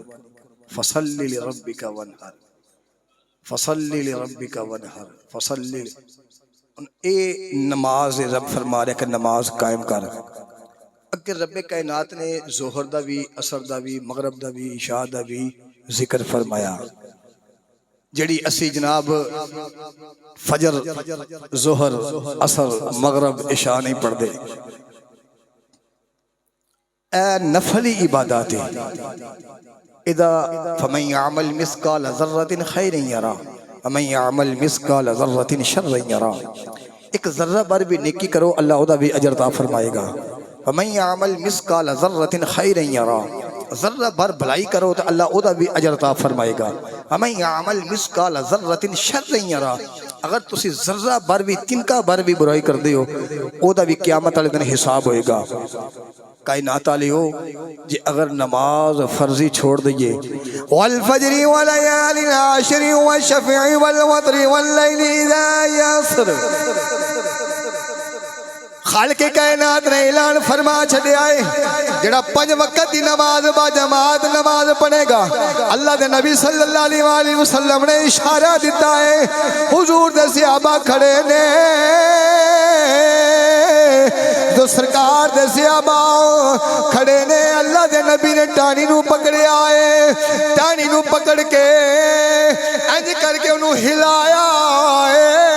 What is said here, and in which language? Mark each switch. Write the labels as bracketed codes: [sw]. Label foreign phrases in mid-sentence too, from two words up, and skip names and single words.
[ar] فصل لربك وانحر فصل لربك وانحر فصل [pa] اے نماز رب فرما رہا کہ نماز قائم کر. اگے ربّے کائنات نے ظہر دا بھی عصر دا بھی مغرب دا بھی عشاء دا بھی ذکر فرمایا جڑی اسی جناب فجر ظہر عصر مغرب عشاء نہیں پڑھتے اے نفلی عبادت ہے. [ar] إذا فمن يعمل مثقال ذرة خيرا يره ومن يعمل مثقال ذرة شرا يره. [pa] ایک ذرہ بھر بھی نیکی کرو اللہ اودا بھی اجر عطا فرمائے گا. [ar] ومن يعمل مثقال ذرة خيرا يره [pa] ذرہ بھر بھلائی کرو تو اللہ اودا بھی اجر عطا فرمائے گا. [ar] ومن يعمل مثقال ذرة شرا يره [pa] اگر تسی ذرہ بھر بھی تنکا بھر بھی برائی کر دے ہو اودا بھی قیامت والے دن حساب ہوئے گا. کائنات والے ہو جے اگر نماز فرضی چھوڑ دئیے [ar] والفجر وليال عشر والشفع والوتر والليل إذا يسر [pa] خالقِ کائنات نے اعلان فرما چھڈیا ہے جڑا 5 وقت کی نماز با جماعت نماز پڑھے گا اللہ دے نبی صلی اللہ علیہ وسلم نے اشارہ دتا ہے. حضور دے صحابہ کھڑے نے جو سرکار دے صحابہ کھڑے نے اللہ دے نبی نے ٹاہنی نوں پکڑیا ہے. ٹاہنی نوں پکڑ کے انج کرکے اونہوں ہلایا ہے.